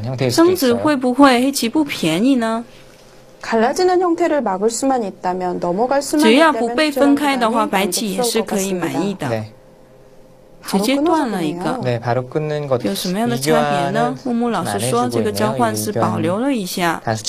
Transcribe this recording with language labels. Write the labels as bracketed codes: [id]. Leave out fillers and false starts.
[zh] 生子会不会黑棋不便宜呢？ [ko] 갈라지는 형태를 막을 수만 있다면 넘어갈 수만 [zh] 只要不被分开的话，白棋也是可以满意的。直接断了一个，有什么样的差别呢？木木老师说，这个交换是保留了一下。